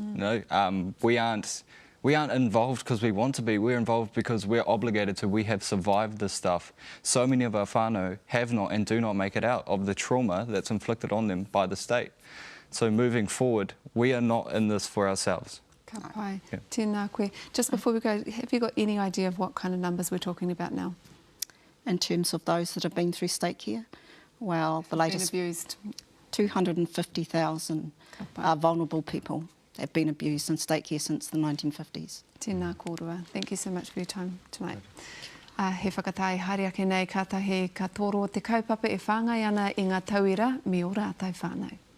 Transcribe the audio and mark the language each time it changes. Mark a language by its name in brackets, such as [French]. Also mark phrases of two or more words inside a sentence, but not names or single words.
[English] We aren't involved because we want to be. We're involved because we're obligated to. We have survived this stuff. So many of our whānau have not and do not make it out of the trauma that's inflicted on them by the state. So moving forward, we are not in this for ourselves. [Māori] Ka pai. Tēnā koe. [English] Just before we go, have you got any idea of what kind of numbers we're talking about now? In terms of those that have been through state care? Well, the latest... Been abused. 250,000 vulnerable people have been abused in state care since the 1950s. [Māori] Tēnā kōrua. [English] Thank you so much for your time tonight. [Māori] He whakatai haere ake nei kātahi ka toro o te kaupapa e whāngai ana i ngā tauira me o rātai whānau.